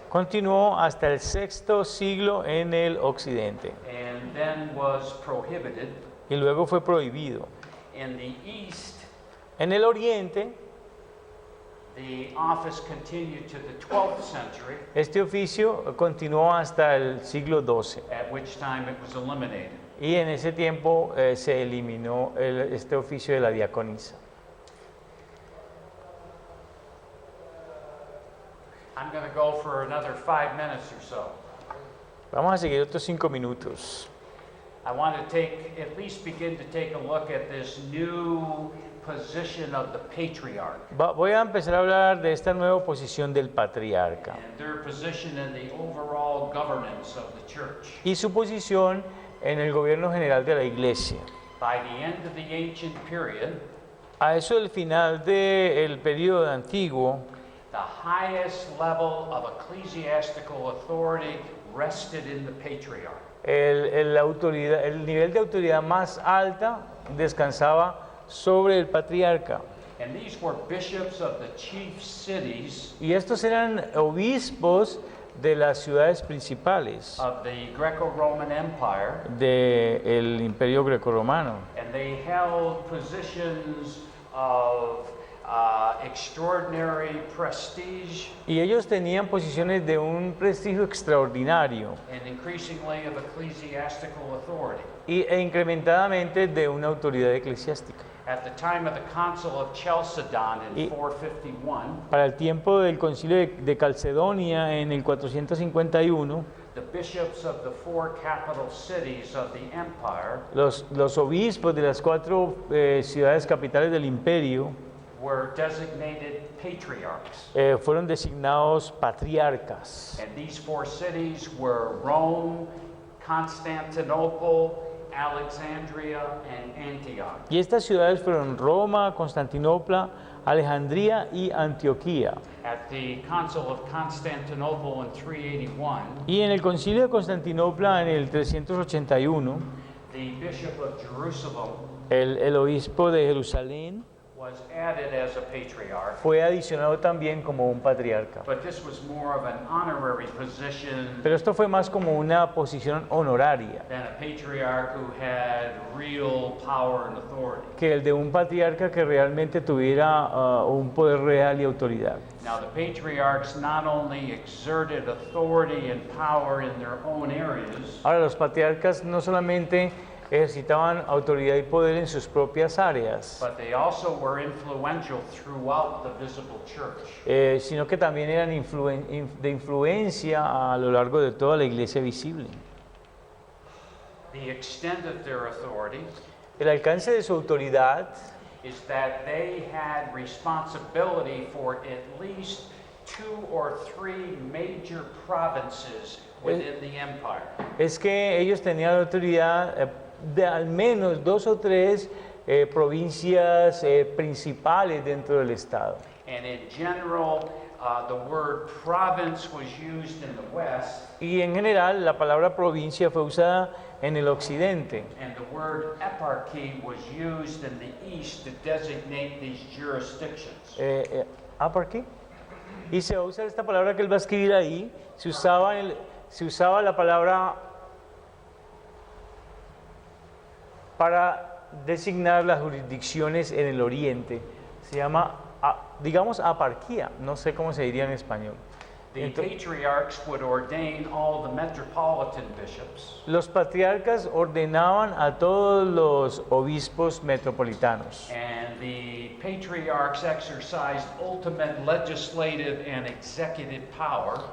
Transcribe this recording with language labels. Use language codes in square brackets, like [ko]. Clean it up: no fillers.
[es] continuó hasta el sexto siglo en el occidente [en] and then was prohibited. [es] y luego fue prohibido. [en] In the East, [es] En el oriente, [en] the office continued to the 12th century, [es] este oficio continuó hasta el siglo XII [en] at which time it was eliminated. [es] y en ese tiempo se eliminó este oficio de la diaconisa. [en] I'm going to go for another 5 minutes or so. [es] Vamos a seguir otros 5 minutos. [en] I want to begin to take a look at this new position of the patriarch [es] Voy a empezar a hablar de esta nueva posición del patriarca [en] and their position in the overall governance of the church. [es] y su posición en el gobierno general de la iglesia. [en] By the end of the ancient period, [es] A eso del final del periodo antiguo, [en] the highest level of ecclesiastical authority rested in the patriarch. [es] el nivel de autoridad más alta descansaba sobre el patriarca. [en] And these were bishops of the chief cities [es] Y estos eran obispos de las ciudades principales [en] of the Greco-Roman Empire, [es] del imperio grecorromano. [en] and they held positions of extraordinary prestige [es] Y ellos tenían posiciones de un prestigio extraordinario [en] and increasingly of ecclesiastical authority. [es] e incrementadamente de una autoridad eclesiástica. [en] At the time of the Council of Chalcedon in [es] Y- [en] 451, [es] Para el tiempo del concilio de Calcedonia en el 451, [en] the bishops of the 4 capital cities of the empire [es] los obispos de las 4 ciudades capitales del imperio [en] were designated patriarchs. [es] fueron designados patriarcas. [en] And these 4 cities were Rome, Constantinople, Alexandria, and Antioch. [es] Y estas ciudades fueron Roma, Constantinopla, Alejandría y Antioquía. [en] At the Council of Constantinople in 381, [es] Y en el concilio de Constantinopla en el 381, [en] the bishop of Jerusalem [es] el obispo de Jerusalén [en] was added as a patriarch, [es] fue adicionado también como un patriarca. [en] but this was more of an honorary position [es] Pero esto fue más como una posición honoraria [en] than a patriarch who had real power and authority. [es] que el de un patriarca que realmente tuviera un poder real y autoridad. [en] Now, the patriarchs not only exerted authority and power in their own areas, [es] Ahora, los patriarcas no solamente ejercitaban autoridad y poder en sus propias áreas, [en] but they also were influential throughout the visible church. [es] sino que también eran de influencia a lo largo de toda la iglesia visible. [en] The extent of their authority [es] El alcance de su autoridad [en] is that they had responsibility for at least 2 or 3 major provinces within the empire. [es] es que ellos tenían autoridad de al menos 2 o 3 provincias principales dentro del Estado. [en] And in general, the word province was used in the West, [es] Y en general la palabra provincia fue usada en el occidente. [en] and the word eparchy was used in the East to designate these jurisdictions. [es] ¿Aparquí? Y se usa esta palabra que él va a escribir ahí, se usaba la palabra para designar las jurisdicciones en el oriente. Se llama, digamos, aparquía, no sé cómo se diría en español. [en] The patriarchs would ordain all the metropolitan bishops, [es] Los patriarcas ordenaban a todos los obispos metropolitanos. [en] and the patriarchs exercised ultimate legislative and executive power.